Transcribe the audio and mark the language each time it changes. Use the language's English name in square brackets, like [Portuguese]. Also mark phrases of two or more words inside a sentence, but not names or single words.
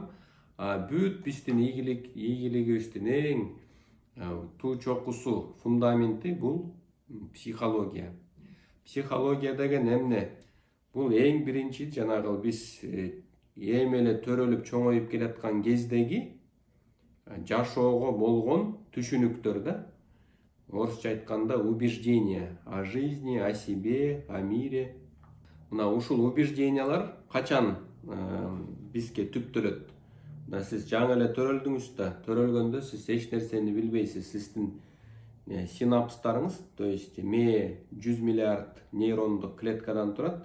[Kyrgyz] Бүт биздин ийгилигибиздин эң туу чокусу, фундаменти бул психология. Психология деген эмне? Бул эң биринчи жанагы биз эми эле төрөлүп чоңоюп келаткан кездеги жашоого болгон түшүнүктөр да. Орусча айтканда [Russian] убеждения о жизни, о себе, о мире. [Kyrgyz] Мына ушул убеждениялар качан бизге түптөлөт? Сиз жаңы эле төрөлдүңүз да, төрөлгөндө сиз эч нерсени билбейсиз. Сиздин синапстарыңыз, [Russian] то есть [Kyrgyz] мээ 100 миллиард нейрондук клеткадан турат.